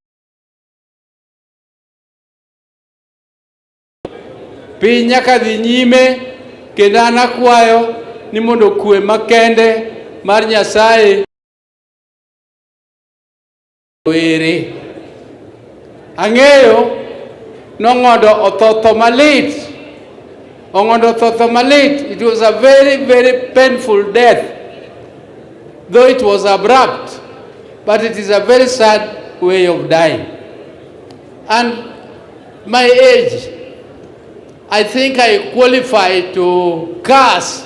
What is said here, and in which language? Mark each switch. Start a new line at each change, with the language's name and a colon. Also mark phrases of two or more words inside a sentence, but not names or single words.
Luo (Kenya and Tanzania): piny nyaka dhi nyime, kendo an akwayo ni mondo kwe makende mar Nyasaye were. Ang'eyo n'Ongo'Ndo otho malit. Ongo'Ndo otho malit.
English: It was a very, very painful death, though it was abrupt, but it is a very sad way of dying. And my age, I think I qualify to curse.